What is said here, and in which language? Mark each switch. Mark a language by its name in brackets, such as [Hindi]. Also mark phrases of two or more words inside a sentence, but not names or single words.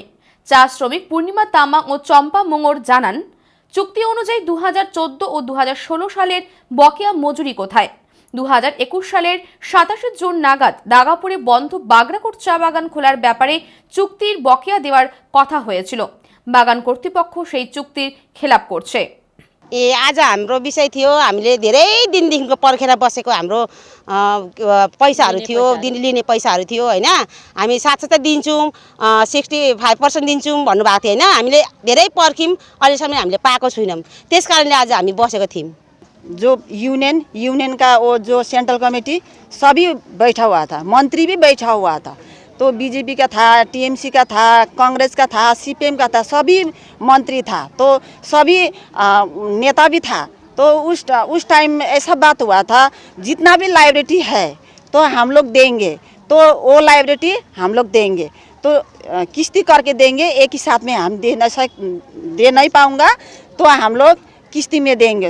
[Bangla] চা শ্রমিক পূর্ণিমা তামা ও চম্পা মোঙর জানান, চুক্তি অনুযায়ী 2014 ও 2016 সালের বকেয়া মজুরি কোথায়? 2021 সালের 27 জুন নাগাদ দাগাপুরে বন্ধ বাগরাকোট চা বাগান খোলার ব্যাপারে চুক্তির বকেয়া দেওয়ার কথা হয়েছিল। বাগান কর্তৃপক্ষ সেই চুক্তির খেলাপ করছে। [Nepali] आज हाम्रो विषय थियो, हामीले धेरै दिनदेखिको पर्खेर बसेको हाम्रो पैसाहरू थियो, लिने पैसाहरू थियो होइन। हामी साथसाथै दिन्छौँ, 65% दिन्छौँ भन्नुभएको थियो होइन। हामीले धेरै पर्ख्यौँ, अहिलेसम्म हामीले पाएको छैनौँ। त्यस कारणले आज हामी बसेको थियौँ। [Hindi] जो यूनियन का वो जो [English] central committee [Hindi] सभी बैठा हुआ था, मंत्री भी बैठा हुआ था। तो बीजेपी का था, टीएमसी का था, कांग्रेस का था, सीपीएम का था, सभी मंत्री था, तो सभी नेता भी था। तो उस टाइम ऐसा बात हुआ था, जितना भी लाइब्रेरी है तो हम लोग देंगे, तो वो लाइब्रेरी हम लोग देंगे, तो किस्ती करके देंगे, एक ही साथ में हम दे नहीं पाऊँगा, तो हम लोग किस्ती में देंगे।